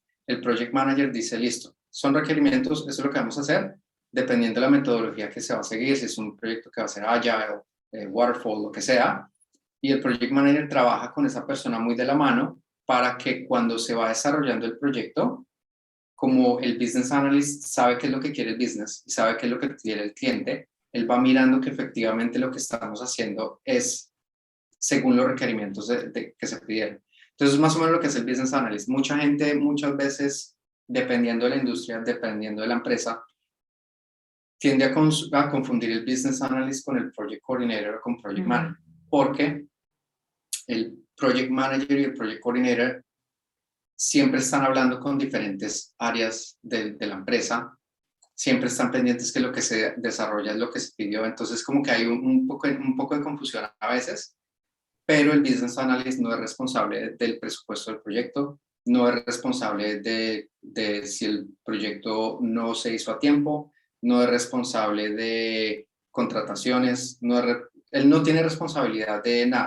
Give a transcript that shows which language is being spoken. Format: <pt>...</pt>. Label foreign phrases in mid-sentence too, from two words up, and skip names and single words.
<es>El</es> <en>project manager</en> <es>dice, listo, son requerimientos, esto es lo que vamos a hacer, dependiendo de la metodología que se va a seguir, si es un proyecto que va a ser Agile, Waterfall, lo que sea, y el</es> <en>project manager</en> <es>trabaja con esa persona muy de la mano para que cuando se va desarrollando el proyecto, como el</es> <en>business analyst</en> <es>sabe qué es lo que quiere el business y sabe qué es lo que quiere el cliente, él va mirando que efectivamente lo que estamos haciendo es según los requerimientos que se pidieron. Entonces, más o menos lo que es el</es> <en>business analyst.</en> <es>Mucha gente, muchas veces, dependiendo de la industria, dependiendo de la empresa, tiende a confundir el</es> <en>business analyst</en> <es>con el</es> <en>project coordinator</en> <es>o con</es> <en>project manager,</en> <es>porque el</es> <en>project manager</en> <es>y el</es> <en>project coordinator</en> <es>siempre están hablando con diferentes áreas de la empresa, siempre están pendientes que lo que se desarrolla es lo que se pidió, entonces como que hay un poco de confusión a veces, pero el</es> <en>business analyst</en> <es>no es responsable del presupuesto del proyecto, no es responsable de si el proyecto no se hizo a tiempo, no es responsable de contrataciones, él no tiene responsabilidad de nada.</es>